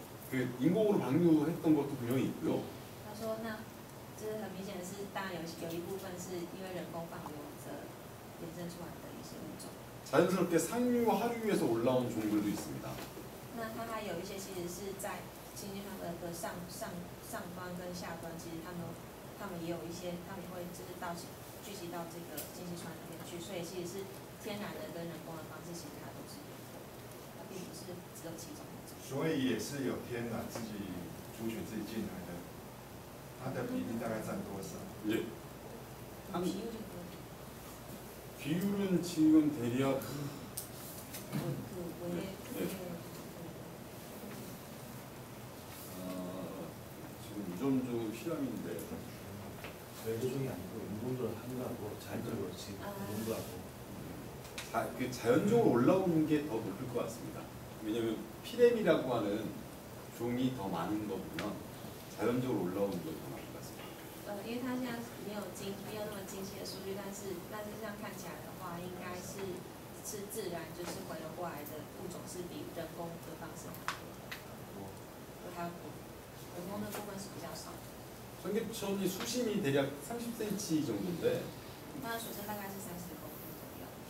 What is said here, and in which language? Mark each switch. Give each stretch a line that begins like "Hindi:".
Korean: 그 인공으로 방류했던 것도 분명히 있고요.
Chinese: 他说，那就是很明显的是，当然有一部分是因为人工放流衍生出来的一些物种。
Korean: 자연스럽게 상류, 하류에서 올라온 종들도 있습니다.
Chinese: 那它还有一些其实是在清溪川的上端跟下端，其实他们也有一些，他们也会就是聚集到这个清溪川里面去，所以其实是天然的跟人工的方式，其实它都是有的，它并不是只有其中一种。所以也是有天然自己族群自己进来的，它的比例大概占多少？
Korean: 예. 비율은 비율은 지금 대략 지금 유전적 실험인데 외교적이 아니고 인공적으로 하는 거하고 자연적으로 지금 농도하고 자연적으로 올라오는 게 더 높을 것 같습니다. 왜냐하면 피렘이라고 하는 종이 더 많은 거 보면 자연적으로 올라오는 게 더 많을 것 같습니다.
Chinese: 因为它现在没有那么精细的数据，但是这样看起来的话，应该是自然就是回流过来的物种是比人工的方式还多的，它人工的部分是比较少的。
Korean: 청계천이 수심이 대략 30cm 정도인데
Chinese: 它的水深大概是30公分左右。